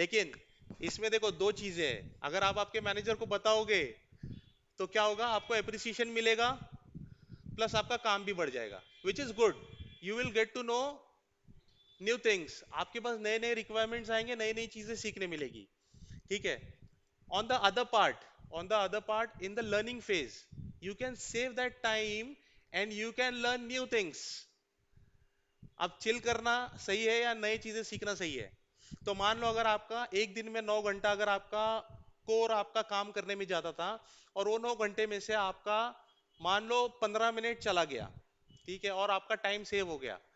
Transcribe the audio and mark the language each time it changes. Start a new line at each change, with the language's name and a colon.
Hindi: लेकिन इसमें देखो दो चीजें हैं, अगर आप आपके मैनेजर को बताओगे तो क्या होगा? आपको अप्रिसिएशन मिलेगा, प्लस आपका काम भी बढ़ जाएगा,
English: Which is good. You will get to know new things,
Hindi: आपके पास नए नए रिक्वायरमेंट्स आएंगे, नई नई चीजें सीखने मिलेगी। ठीक है।
English: on the other part in the learning phase, you can save that time and you can learn new things।
Hindi: अब चिल करना सही है या नई चीजें सीखना सही है? तो मान लो अगर आपका एक दिन में 9 घंटा अगर आपका कोर आपका काम करने में जाता था, और वो 9 घंटे में से आपका मान लो 15 मिनट चला गया, ठीक है, और आपका टाइम सेव हो गया।